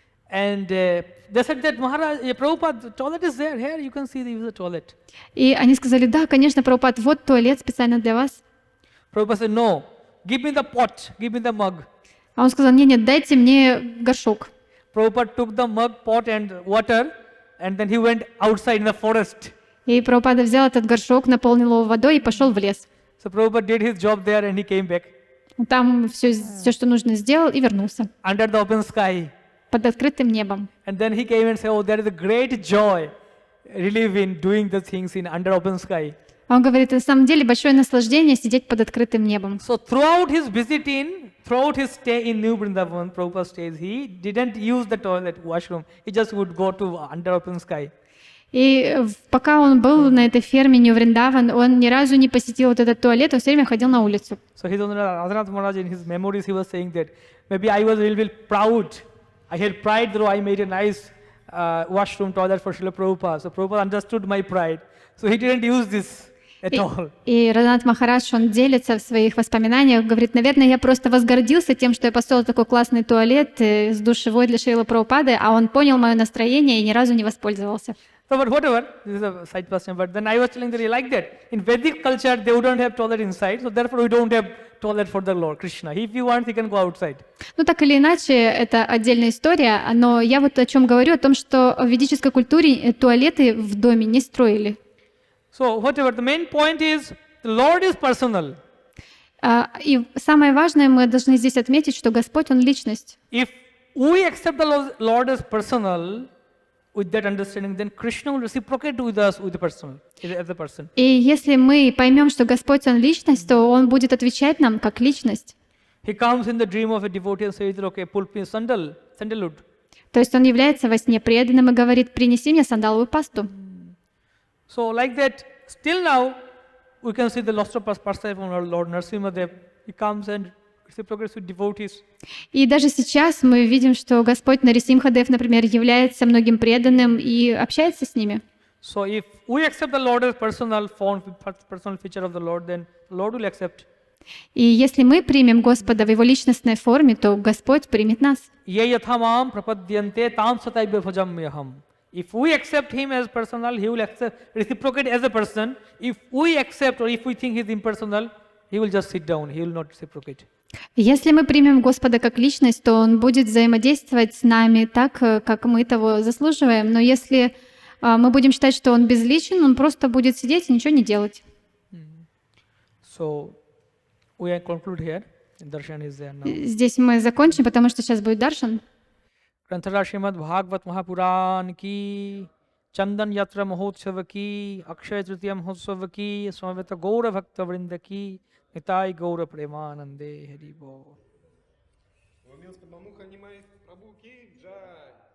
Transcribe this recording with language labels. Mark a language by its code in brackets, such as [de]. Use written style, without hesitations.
[en] And they said that, Maharaj, Prabhupada, the toilet is there, here you can see the toilet. [ru] И они сказали, да, конечно, Прабхупад, вот туалет специально для вас. [en] Prabhupada said, no, give me the pot, give me the mug. [ru] А он сказал, нет, дайте мне горшок. [en] Prabhupada took the mug, pot and water, and then he went outside in the forest. [ru] И Прабхупада взял этот горшок, наполнил его водой и пошел в лес. [en] So Prabhupada did his job there and he came back. [ru] Там все, что нужно, сделал и вернулся [en] Under the open sky. [ru] под открытым небом. [en] And then he came and said, oh, there is a great joy, relief in doing the things in under open sky. [ru] А он говорит, на самом деле большое наслаждение сидеть под открытым небом. [en] So throughout his stay in New Vrindavan, Prabhupada stays, he didn't use the toilet, washroom. He just would go to under open sky. [ru] И пока он был на этой ферме Нью-Вриндаван, он ни разу не посетил вот этот туалет, он все время ходил на улицу. [en] So his own Radhanath Maharaj, in his memories, he was saying that maybe I was a little bit proud. I had pride though I made a nice washroom toilet for Srila Prabhupada. So Prabhupada understood my pride. So he didn't use this at all. [ru] И Радханат Махарадж, он делится в своих воспоминаниях, говорит, наверное, я просто возгордился тем, что я построил такой классный туалет с душевой для Шрилы Прабхупады, а он понял мое настроение и ни разу не воспользовался. [en] So, but whatever, this is a side question, but then I was telling that like that. In Vedic culture, they wouldn't have toilet inside, so therefore we don't have toilet for the Lord, Krishna. If he wants, he can go outside. [ru] Ну, так или иначе, это отдельная история, но я вот о чем говорю, о том, что в ведической культуре туалеты в доме не строили. [en] So, whatever, the main point is, the Lord is personal. [ru] И самое важное, мы должны здесь отметить, что Господь, Он личность. [en] If we accept the Lord as personal, with that understanding, then Krishna will reciprocate with us with the person, as a person. [ru] И если мы поймем, что Господь, Он личность, то Он будет отвечать нам как личность. [en] He comes in the dream of a devotee and says, okay, pull me sandalwood. [ru] То есть Он является во сне преданным и говорит, принеси мне сандаловую пасту. [en] So like that, still now, we can see the lost of perspective from our Lord Narasimhadev. He comes and reciprocates with devotees. [ru] И даже сейчас мы видим, что Господь Нарисимхадев, например, является многим преданным и общается с ними. [en] So if we accept the Lord as personal feature of the Lord, then the Lord will accept. [ru] И если мы примем Господа в Его личностной форме, то Господь примет нас. [sa] Ye yathamam prapadyante tam sataiva bhajamyaham. [en] If we accept Him as personal, He will reciprocate as a person. If we accept or if we think He is impersonal, He will just sit down. He will not reciprocate. [ru] Если мы примем Господа как личность, то Он будет взаимодействовать с нами так, как мы того заслуживаем. Но если мы будем считать, что Он безличен, Он просто будет сидеть и ничего не делать. [en] So we conclude here. Darshan is there now. [ru] Здесь мы закончим, потому что сейчас будет даршан. [hi] ग्रंथराज Shrimad Bhagavat Mahapuran की चंदन यात्रा महोत्सव की अक्षय तृतीया महोत्सव की समवेत गौर भक्त वृंद की निताय गौर प्रेमानंदे हरि बोल। [ru] Милость Падмамукха Нимай, прабху [hi] की जय।